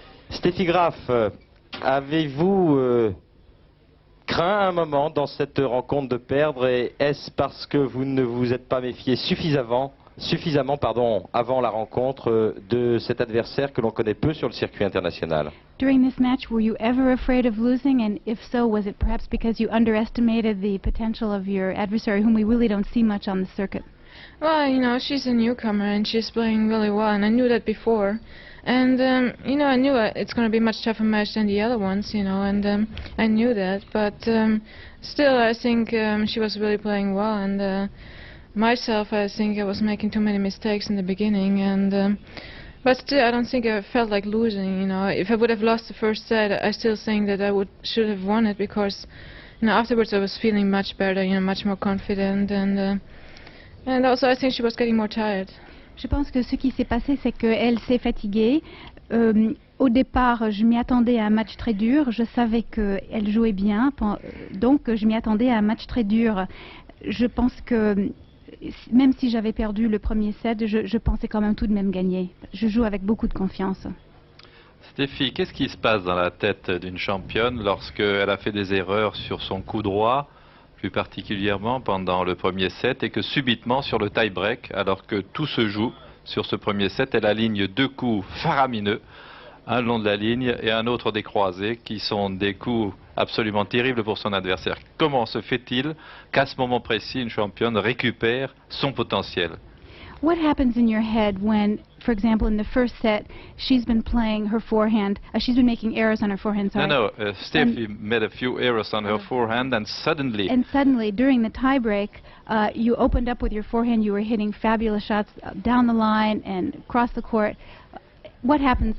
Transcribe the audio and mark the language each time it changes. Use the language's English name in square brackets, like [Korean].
[French] Steffi Graf, avez-vous craint un moment dans cette rencontre de perdre et est-ce parce que vous ne vous êtes pas méfié suffisamment avant la rencontre de cet adversaire que l'on connaît peu sur le circuit international? [English] During this match, were you ever afraid of losing? And if so, was it perhaps because you underestimated the potential of your adversary, whom we really don't see much on the circuit? Well, you know, she's a newcomer and she's playing really well, and I knew that before. And, you know, I knew it's going to be a much tougher match than the other ones, you know, and I knew that. But still, I think she was really playing well, and myself, I think I was making too many mistakes in the beginning, and but still, I don't think I felt like losing, you know. If I would have lost the first set, I still think that I should have won it, because, you know, afterwards I was feeling much better, you know, much more confident, and also I think she was getting more tired. [French] Je pense que ce qui s'est passé, c'est qu'elle s'est fatiguée. Au départ, je m'y attendais à un match très dur. Je savais qu'elle jouait bien, donc je m'y attendais à un match très dur. Je pense que même si j'avais perdu le premier set, je pensais quand même tout de même gagner. Je joue avec beaucoup de confiance. Steffi, qu'est-ce qui se passe dans la tête d'une championne lorsqu'elle a fait des erreurs sur son coup droit, plus particulièrement pendant le premier set, et que subitement sur le tie-break, alors que tout se joue sur ce premier set, elle aligne deux coups faramineux, un long de la ligne et un autre des croisés, qui sont des coups absolument terribles pour son adversaire. Comment se fait-il qu'à ce moment précis, une championne récupère son potentiel? [English] What happens in your head when, for example, in the first set, she's been playing her forehand, she's been making errors on her forehand, sorry. Steffi made a few errors on her forehand, and suddenly, during the tiebreak, you opened up with your forehand, you were hitting fabulous shots down the line and across the court. What happens?